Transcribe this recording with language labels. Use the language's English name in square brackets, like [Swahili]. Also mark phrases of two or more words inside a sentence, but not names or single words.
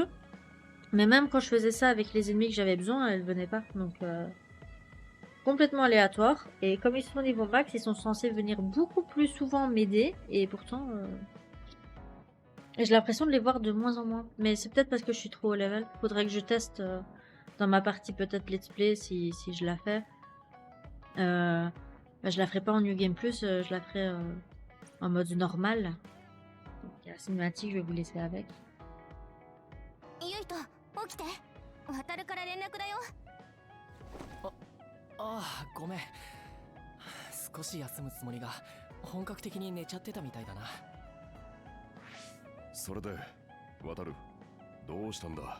[French] Mais même quand je faisais ça avec les ennemis que j'avais besoin, elle venait pas. Donc, complètement aléatoire. Et comme ils sont au niveau max, ils sont censés venir beaucoup plus souvent m'aider. Et pourtant, Et j'ai l'impression de les voir de moins en moins. Mais c'est peut-être parce que je suis trop haut level. Faudrait que je teste dans ma partie peut-être [English] let's play [French] si je la fais. Bah, je la ferai pas en New Game Plus, je la ferai en mode normal. Donc la cinématique, je vais vous laisser avec. [Japanese] ゆいと起きて。渡るから連絡だよ。ああ、ごめん。少し休むつもりが本格的に寝ちゃってたみたいだな。それで渡る、どうしたんだ。